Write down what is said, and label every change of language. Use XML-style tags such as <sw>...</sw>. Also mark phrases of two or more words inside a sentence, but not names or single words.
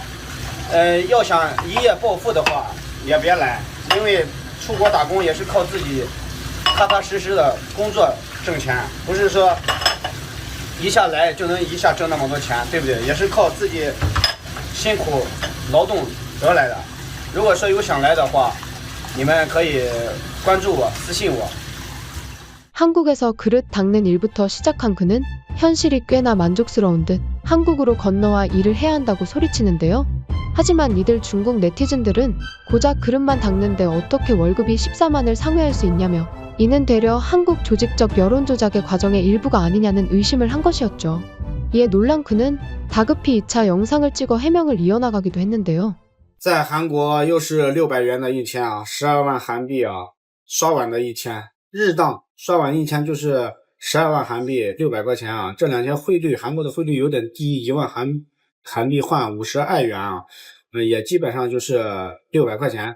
<zh>要想一夜暴富的话，也别来，因为出国打工也是靠自己踏踏实实的工作挣钱，不是说一下来就能一下挣那么多钱，对不对？也是靠自己辛苦劳动得来的。如果说有想来的话，你们可以关注我，私信我。</zh> <ko>한국에서 그릇 닦는 일부터 시작한 그는 현실이 꽤나 만족스러운 듯 한국으로 건너와 일을 해야 한다고 소리치는데요. 하지만 이들 중국 네티즌들은 고작 그릇만 닦는데 어떻게 월급이 14만을 상회할 수 있냐며 이는 되려 한국 조직적 여론 조작의 과정의 일부가 아니냐는 의심을 한 것이었죠. 이에 놀란 그는 다급히 2차 영상을 찍어 해명을 이어나가기도 했는데요.</ko> <zh>在韩国又是600元的一天啊，12万韩币啊，刷碗的一天，日当刷碗一天就是12万韩币，600块钱啊。这两天汇率，韩国的汇率有点低，1万韩币换50爱元啊，也基本上就是600块钱。</zh>